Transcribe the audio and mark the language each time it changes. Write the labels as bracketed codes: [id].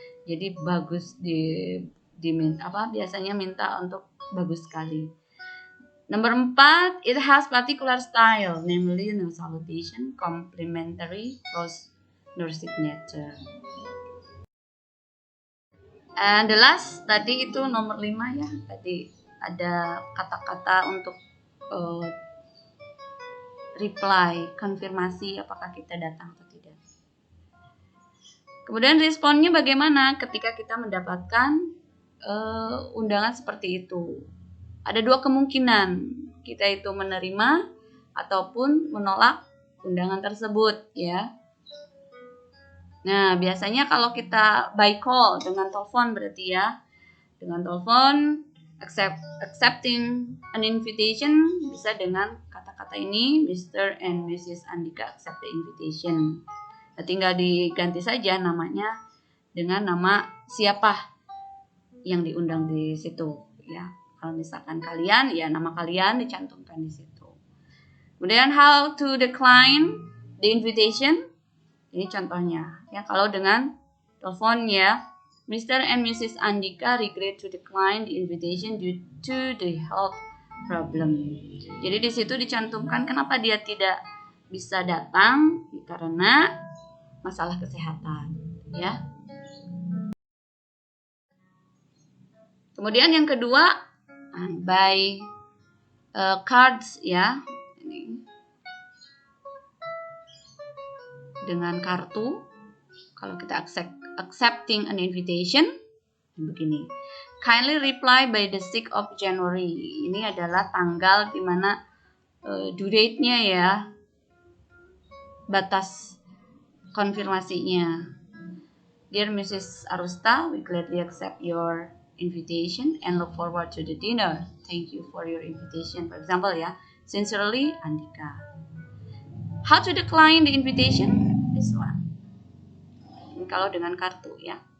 [id] Jadi bagus biasanya minta untuk bagus sekali. Nomor 4, [en] it has particular style, namely no salutation, complimentary, close, no signature. And the last [id] tadi itu nomor 5 ya. Tadi ada kata-kata untuk reply, konfirmasi apakah kita datang atau tidak. Kemudian responnya bagaimana ketika kita mendapatkan undangan seperti itu. Ada 2 kemungkinan, kita itu menerima ataupun menolak undangan tersebut ya. Nah, biasanya kalau kita by call dengan telepon berarti ya. Dengan telepon [en] accepting an invitation [id] bisa dengan kata-kata ini, Mr. and Mrs. [en] Andika accept the invitation. [id] Nah, tinggal diganti saja namanya dengan nama siapa yang diundang di situ ya. Kalau misalkan kalian, ya nama kalian dicantumkan di situ. [en] Kemudian how to decline the invitation. [id] Ini contohnya ya, kalau dengan telepon ya, Mr. [en] and Mrs. Andika regret to decline the invitation due to the health problem. [id] Jadi di situ dicantumkan kenapa dia tidak bisa datang, karena masalah kesehatan ya. Kemudian yang kedua, by cards ya. Ini dengan kartu. Kalau kita [en] accepting an invitation [id] begini, [en] kindly reply by the 6th of January. [id] Ini adalah tanggal di mana due date-nya ya, batas konfirmasinya. [en] Dear Mrs. Arusta, we gladly accept your invitation and look forward to the dinner. Thank you for your invitation. For example ya, sincerely Andika. How to decline the invitation? This one. [id] Ini kalau dengan kartu ya.